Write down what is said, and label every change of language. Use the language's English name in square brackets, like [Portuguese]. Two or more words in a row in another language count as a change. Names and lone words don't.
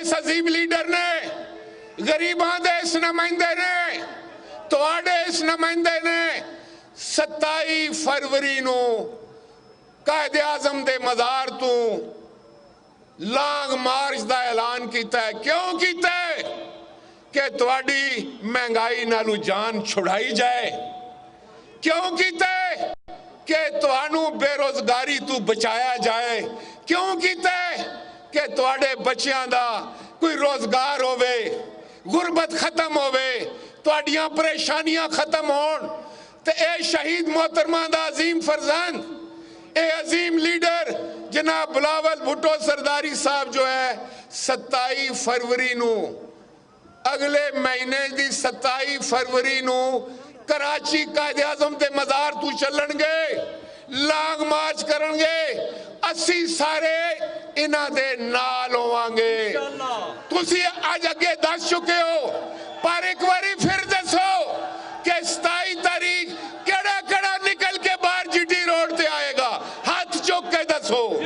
[Punjabi] اس عظیم لیڈر نے، غریباں دے اس نمائندے نے، تواڈے اس نمائندے نے 27 فروری نو قائد اعظم دے مزار تو [English] لانگ مارچ [Punjabi] دا اعلان کیتا ہے۔ کیوں کیتا ہے؟ کہ تواڈی مہنگائی نالو جان چھڑائی جائے۔ کیوں کیتا ہے؟ کہ توانو بے روزگاری تو بچایا جائے۔ کیوں کیتا ہے؟ کہ تواڈے بچیاں دا کوئی روزگار ہوئے، غربت ختم ہوئے، ਤੁਹਾਡੀਆਂ ਪਰੇਸ਼ਾਨੀਆਂ ਖਤਮ ਹੋਣ ਤੇ ਇਹ ਸ਼ਹੀਦ ਮੁਹਤਰਮਾ ਦਾ ਅਜ਼ੀਮ ਫਰਜ਼ੰਦ ਇਹ ਅਜ਼ੀਮ ਲੀਡਰ ਜਨਾਬ ਬਿਲਾਵਲ ਭੁੱਟੋ ਸਰਦਾਰੀ ਸਾਹਿਬ ਜੋ ਹੈ 27 ਫਰਵਰੀ ਨੂੰ ਅਗਲੇ ਮਹੀਨੇ ਦੀ 27 ਫਰਵਰੀ ਨੂੰ ਕਰਾਚੀ ਕਾਇਦੇ ਆਜ਼ਮ ਕੇ ਮਜ਼ਾਰ ਤੂ ਚਲਣਗੇ [English] long march [Punjabi] ਕਰਨਗੇ ਅਸੀ ਸਾਰੇ ਇਨ੍ਹਾਂ ਦੇ ਨਾਲ ਹੋਵਾਂਗੇ ਤੁਸੀ ਅੱਜ ਅੱਗੇ ਦੱਸ ਚੁੱਕੇ ਹੋ ਪਰ ਇੱਕ ਬਾਰੀ ਫਿਰ ਦੱਸੋ ਕਿ 27 ਤਾਰੀਖ ਕਿਹੜਾ ਕਿਹੜਾ ਨਿਕਲ ਕੇ ਬਾਹਰ ਜੀਟੀ ਰੋਡ ਤੇ ਆਏਗਾ ਹੱਥ ਚੁੱਕ ਕੇ ਦੱਸੋ